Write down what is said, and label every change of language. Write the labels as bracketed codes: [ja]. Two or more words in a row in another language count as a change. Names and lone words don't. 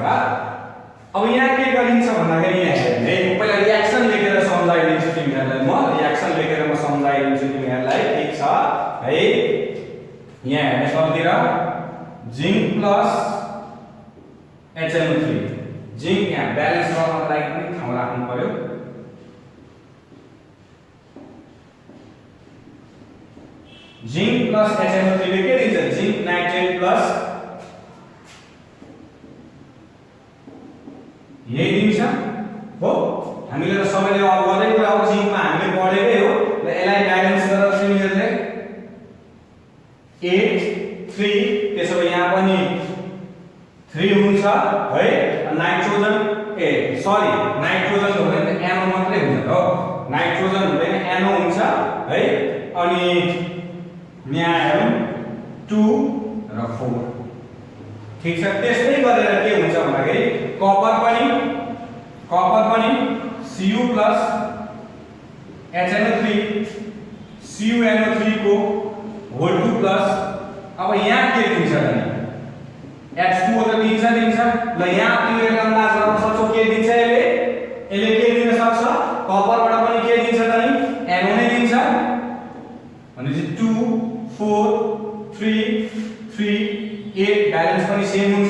[ne] अब यहाँ के गरिन्छ भन्दाखेरि यहाँ हेर्ने पहिला रियाक्सन लेखेर सम्झाइदिन्छु तिमीहरूलाई, ठीक छ है। यहाँ हेर्ने तलतिर [en] zinc plus [ne] HNO3 जिंक यहाँ ब्यालेन्स गर्नको लागि पनि ठाउँ राख्नु पर्यो। [en] zinc plus [ne] HNO3 ले के दिन्छ [en] zinc nitrate plus [ne] यही दिन्छ हो। हामीले त सबैले अब गर्दै कुरा हो जिंकमा हामीले पढेकै हो र यसलाई ब्यालेन्स गरेर तिमीहरुले 8 3 त्यसो भए यहाँ पनि 3 हुन्छ है। नाइट्रोजन नाइट्रोजन हो भने त NO मात्रै हुन्छ हो, नाइट्रोजन हुँदैन NO हुन्छ है। अनि यहाँ हेरौँ 2 र 4 ठीक छ। त्यस्तै गरेर के हुन्छ भन्दाखेरि कपर पनि Cu प्लस HNO3 CuNO3 को होल 2 प्लस अब यहाँ के दिन्छ भने H2O त दिन्छ ल। यहाँ तिमीले अन्दाज गर्न सक्छौ के दिन्छ यसले के दिन सक्छ कपरबाट पनि के दिन्छ त नि NO नै दिन्छ भनेपछि 2 4 3 3 8 ब्यालेन्स पनि सेम हुन्छ।